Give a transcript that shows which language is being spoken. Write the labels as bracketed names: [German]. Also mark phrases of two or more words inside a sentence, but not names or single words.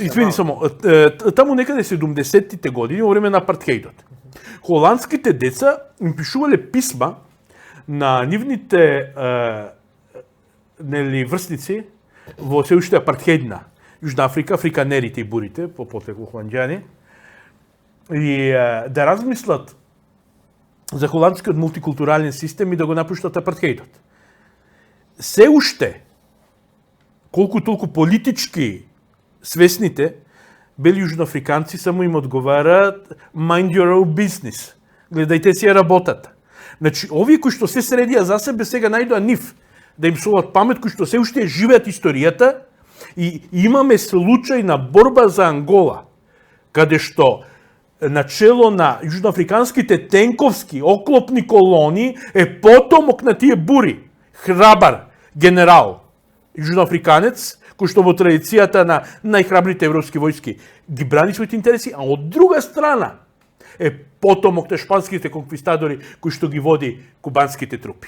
[Macedonian] извини само, таму некаде 70-тите години, во време на апартхеидот, холандските деца им пишувале писма на нивните нели врсници во се уште апартхеидна Јужна Африка, африканерите и бурите, по потекло холанѓани, и да размислат за холандскиот мултикултурален систем и да го напуштат апартхеидот. Се уште, колку толку политички свесните, бели јужноафриканци само им одговараат [English] mind your own business. [Macedonian] Гледајте си ја работата. Значи, овие кои што се средија за себе сега најдоа нив да им солат памет, кои што се уште живеат историјата и имаме случај на борба за Ангола, каде што начело на јужноафриканските тенковски оклопни колони е потомок на тие бури, храбар генерал јужноафриканец, кој што во традицијата на најхрабрите европски војски ги брани своите интереси, а од друга страна е потомок на шпанските конквистадори кои што ги води кубанските трупи.